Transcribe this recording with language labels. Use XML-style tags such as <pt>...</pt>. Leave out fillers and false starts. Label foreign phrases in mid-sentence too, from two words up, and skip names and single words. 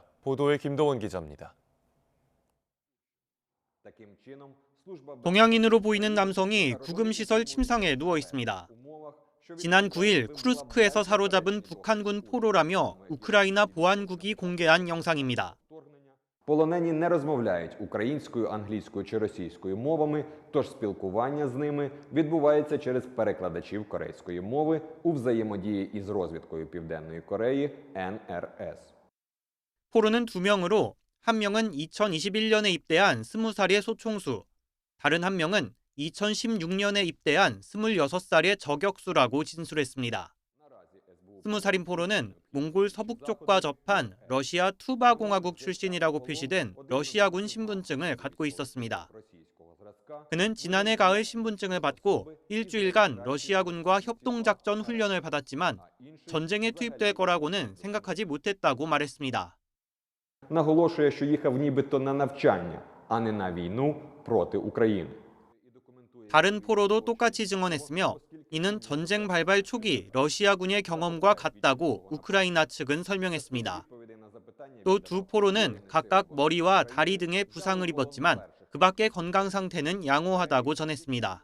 <ko>보도에 김도원 기자입니다. 동양인으로 보이는 남성이 구금시설 침상에 누워 있습니다. 지난 9일 쿠르스크에서 사로잡은 북한군 포로라며 우크라이나 보안국이 공개한 영상입니다.</ko> <uk>Полонені не розмовляють українською, англійською чи російською мовами, тож спілкування з ними відбувається через перекладачів корейської мови у взаємодії із розвідкою Південної Кореї NRS.</uk> <ko>포로는 2명으로 한 명은 2021년에 입대한 20살의 소총수, 다른 한 명은 2016년에 입대한 26살의 저격수라고 진술했습니다. 20살인 포로는 몽골 서북쪽과 접한 러시아 투바 공화국 출신이라고 표시된 러시아군 신분증을 갖고 있었습니다. 그는 지난해 가을 신분증을 받고 일주일간 러시아군과 협동작전 훈련을 받았지만 전쟁에 투입될 거라고는 생각하지 못했다고 말했습니다.</ko> <uk>Наголошує, що їхав нібито на навчання, а не на війну проти України.</uk> <ko>다른 포로도 똑같이 증언했으며 이는 전쟁 발발 초기 러시아군의 경험과 같다고 우크라이나 측은 설명했습니다. 또 두 포로는 각각 머리와 다리 등의 부상을 입었지만 그 밖의 건강 상태는 양호하다고 전했습니다.</ko>